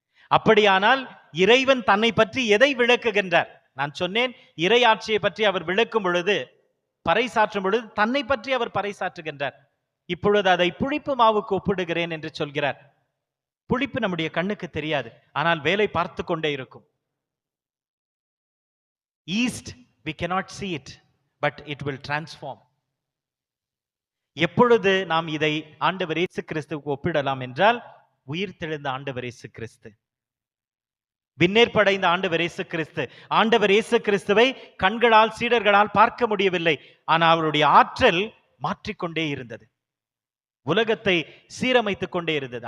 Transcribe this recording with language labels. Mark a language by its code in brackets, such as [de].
[ta] அப்படியானால் இறைவன் தன்னை பற்றி எதை விளக்குகின்றார்? நான் சொன்னேன், இறையாட்சியை பற்றி அவர் விளக்கும் பொழுது, பறைசாற்றும் பொழுது தன்னை பற்றி அவர் பறைசாற்றுகின்றார். இப்பொழுது அதை புளிப்பு மாவுக்கு ஒப்பிடுகிறேன் என்று சொல்கிறார். புளிப்பு நம்முடைய கண்ணுக்கு தெரியாது, ஆனால் வேலை பார்த்து கொண்டே இருக்கும். [en] Yeast, we cannot see it, but it will transform. [ta] எப்பொழுது நாம் இதை ஆண்டவர் இயேசு கிறிஸ்துவுக்கு ஒப்பிடலாம் என்றால், உயிர் தெழுந்த ஆண்டவர் இயேசு கிறிஸ்து, விண்ணேற்படைந்த ஆண்டவர் இயேசு கிறிஸ்து. ஆண்டவர் இயேசு கிறிஸ்துவை கண்களால் சீடர்களால் பார்க்க முடியவில்லை, ஆனால் அவருடைய ஆற்றல் மாற்றிக்கொண்டே இருந்தது, உலகத்தை சீரமைத்துக் கொண்டே இருந்தது.